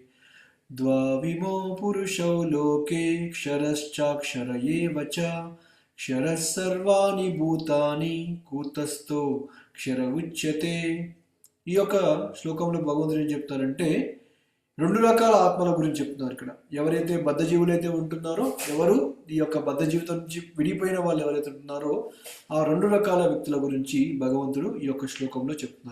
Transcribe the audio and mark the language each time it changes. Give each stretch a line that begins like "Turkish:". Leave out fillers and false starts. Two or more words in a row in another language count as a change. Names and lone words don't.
Sanskrit: द्वाविमो पुरुषो लोके क्षरश्चाक्षर एव च क्षरः सर्वाणि भूतानि कूटस्थोऽक्षर उच्यते.
Telugu: ఈ యొక్క శ్లోకంలో భగవంతుడు ఏం చెప్తారంటే 2 రకాల ఆత్మల గురించి చెప్తున్నారు ఇక్కడ. ఎవరైతే బద్ధజీవులు అయితే ఉంటున్నారో, ఎవరు ఈ యొక్క బద్ధ జీవితం నుంచి విడిపోయిన వాళ్ళు ఎవరైతే ఉంటున్నారో ఆ 2 రకాల వ్యక్తుల గురించి భగవంతుడు ఈ యొక్క శ్లోకంలో చెప్తున్నారు.